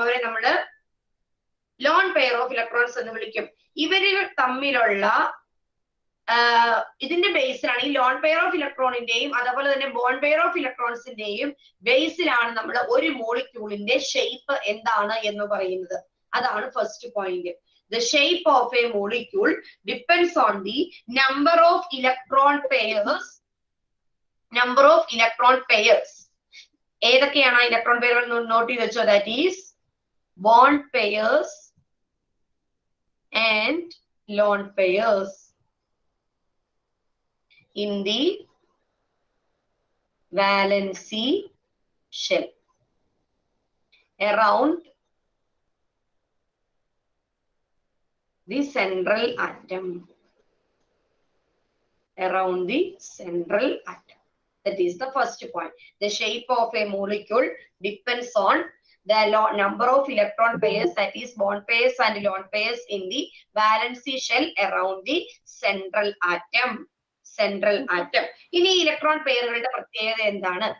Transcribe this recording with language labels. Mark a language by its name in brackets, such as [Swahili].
[Malayalam] അവരെ നമ്മള് lone pair of electrons എന്ന് വിളിക്കും. ഇവര് തമ്മിലുള്ള ഇതിന്റെ ബേസിലാണ്, ഈ ലോൺ പെയർ ഓഫ് ഇലക്ട്രോണിന്റെയും അതുപോലെ തന്നെ ബോണ്ട് പെയർ ഓഫ് ഇലക്ട്രോൺസിന്റെയും ബേസിലാണ് നമ്മൾ ഒരു മോളിക്യൂളിന്റെ ഷേപ്പ് എന്താണ് എന്ന് പറയുന്നത്. അതാണ് first point. [English] The shape of a molecule depends on the number of electron pairs. Number of electron pairs. [Malayalam] ഏതൊക്കെയാണ് ഇലക്ട്രോൺ പെയറുകൾ? നോട്ട് ചെയ്ത് വെച്ചോ. [English] That is bond pairs and lone pairs in the valency shell around the central atom. Around the central atom. That is the first point. The shape of a molecule depends on the number of electron pairs, that is bond pairs and lone pairs in the valency shell around the central atom. Central atom. [Malayalam] ഇനി electron പെയറുകളുടെ പ്രത്യേകത എന്താണ്?